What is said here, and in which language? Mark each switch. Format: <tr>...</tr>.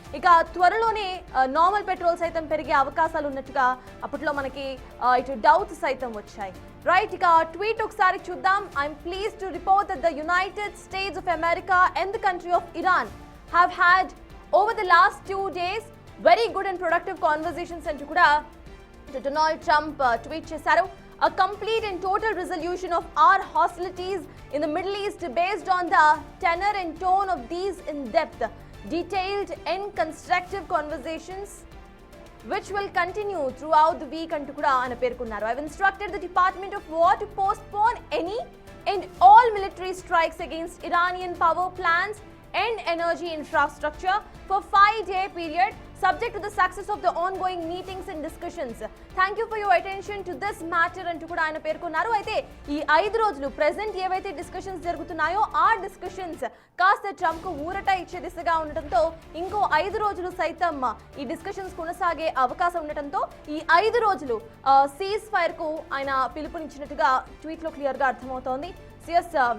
<te>ఇక త్వరలోనే normal petrol సైతం పెరిగే అవకాశాలు ఉన్నట్టుగా అప్పట్లో మనకి ఇటు డౌట్స్ సైతం వచ్చాయి. రైట్, ఇక ట్వీట్ ఒకసారి చూద్దాం.</te> <en>I'm pleased to report that the United States of America and the country of Iran have had over the last 2 days very good and productive conversations</en> <te>అంటూ కూడా డొనాల్డ్ ట్రంప్ ట్వీట్ చేశారు.</te> <en>A complete and total resolution of our hostilities in the Middle East based on the tenor and tone of these in-depth, detailed and constructive conversations which will continue throughout the week</en> <te>antu kuda ana perkunnaru.</te> <en>I have instructed the Department of War to postpone any and all military strikes against Iranian power plants and energy infrastructure for 5-day period subject to the success of the ongoing meetings and discussions. Thank you for your attention to this matter</en> <te>అంటూ కూడా ఆయన పేర్కొన్నారు. అయితే ఈ 5 రోజులు present ఏవైతే discussions జరుగుతున్నాయో ఆ డిస్కషన్స్ కాస్త ట్రంప్ కు ఊరట ఇచ్చే దిశగా ఉండటంతో ఇంకో 5 రోజులు సైతం ఈ డిస్కషన్స్ కొనసాగే అవకాశం ఉండటంతో ఈ 5 రోజులు సీజ్ ఫైర్ కు ఆయన పిలుపునిచ్చినట్టుగా ట్వీట్ లో క్లియర్ గా అర్థమవుతోంది. సిఎస్</te>